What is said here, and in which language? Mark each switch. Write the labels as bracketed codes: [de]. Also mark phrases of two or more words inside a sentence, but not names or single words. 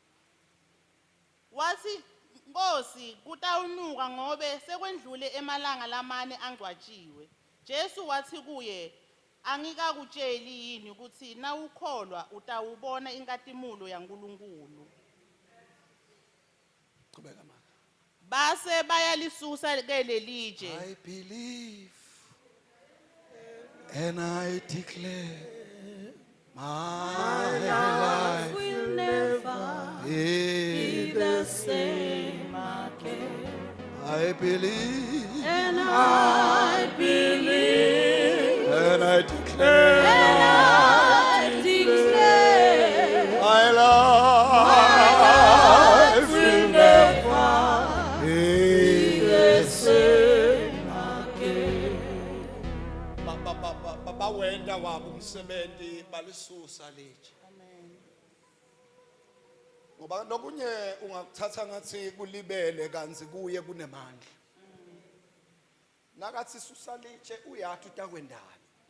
[ss] wathi Nkosi kutawunuka ngobe sekwendlule emalanga lamane angcwatshiwe Jesu wathi kuye angikakutsheli yini ukuthi na ukholwa utawubona inkatimulo yaNkulunkulu qhubeka mama base bayalisusa ke lelitshe [en] I believe and I declare my life will never be the same again. I believe And I believe and I declare and I declare my life will never be the same. [ss] Bawenda wabo umsebenzi balisusa litshe ngoba lokunye ungakuthatha ngathi kulibele kanzi kuye kunemandla nakathi susa litshe uyathi utakwendani